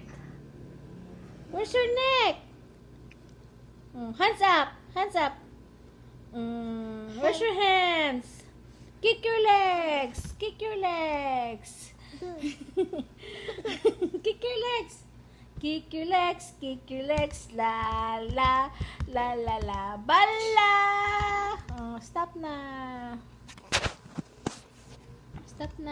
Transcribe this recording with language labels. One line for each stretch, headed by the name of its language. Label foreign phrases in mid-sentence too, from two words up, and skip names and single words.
English: Where's your neck? Hands up. Hands up. Where's your hands? Kick your legs. Kick your legs. Kick your legs. Kick your legs. Kick your legs. La la la la la. Bala. Stop na. Stop na.